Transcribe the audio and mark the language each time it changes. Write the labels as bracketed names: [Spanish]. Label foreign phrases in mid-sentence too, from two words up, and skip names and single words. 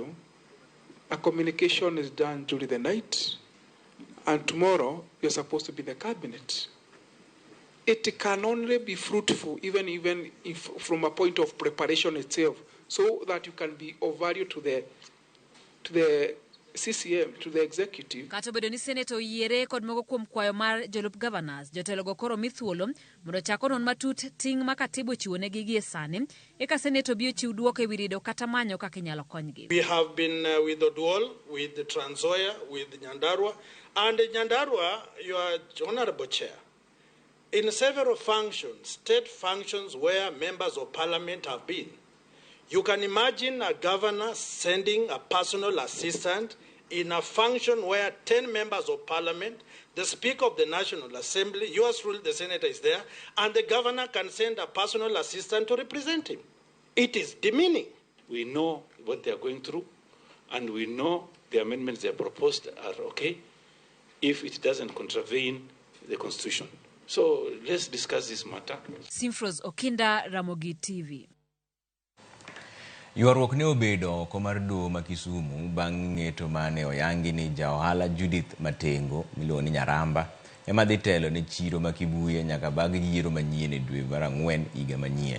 [English] A communication is done during the night, and tomorrow you're supposed to be in the cabinet. It can only be fruitful, even if from a point of preparation itself, so that you can be of value to the CCM, to the executive. [Luo (Kenya and Tanzania)] Kato bedo ni Senate oyiere kod moko kuom kwayo mar jolup governors, jotelo go koro mithuolo mondo chako non matut ting' ma katibu chiwo negi gi e sani eka Senate obiyo chiw duoko e wi rido kata manyo kaka inyalo konygi. [English] We have been with Oduol, with the Trans Nzoia, with Nyandarua, and Nyandarua, your honorable chair, in several functions, state functions where members of parliament have been. You can imagine a governor sending a personal assistant in a function where 10 members of parliament, the Speaker of the National Assembly, yours truly, the senator is there, and the governor can send a personal assistant to represent him. It is demeaning. We know what they are going through, and we know the amendments they have proposed are okay if it doesn't contravene the Constitution. So let's discuss this matter. Simfros Okinda, Ramogi TV. [Luo (Kenya and Tanzania)] Ywaruok ne obedo oko mar doho ma Kisumu bang' ng'eto mane oyangi ni jaohala Judith Matengo miluongo ni Nyaramba ema dhi telo ne chiro ma Kibuye nyaka bag yiero manyien e dwe mar Ang'wen higa manyien.